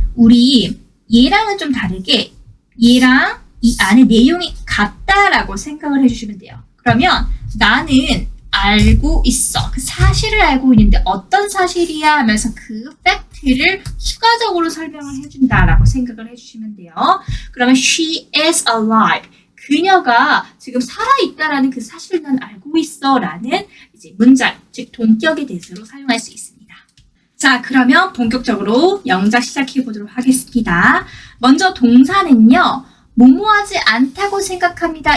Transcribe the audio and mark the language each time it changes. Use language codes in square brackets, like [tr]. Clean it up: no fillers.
[ko] 우리 얘랑은 좀 다르게 얘랑 이 안에 내용이 같다라고 생각을 해주시면 돼요. 그러면 나는 알고 있어. 그 사실을 알고 있는데 어떤 사실이야 하면서 그 팩트를 추가적으로 설명을 해준다라고 생각을 해주시면 돼요. 그러면 [en] she is alive. [ko] 그녀가 지금 살아있다라는 그 사실을 난 알고 있어 라는 이제 문장, 즉 동격의 대수로 사용할 수 있습니다. 자, 그러면 본격적으로 영작 시작해 보도록 하겠습니다. 먼저 동사는요. 뭐뭐하지 않다고 생각합니다.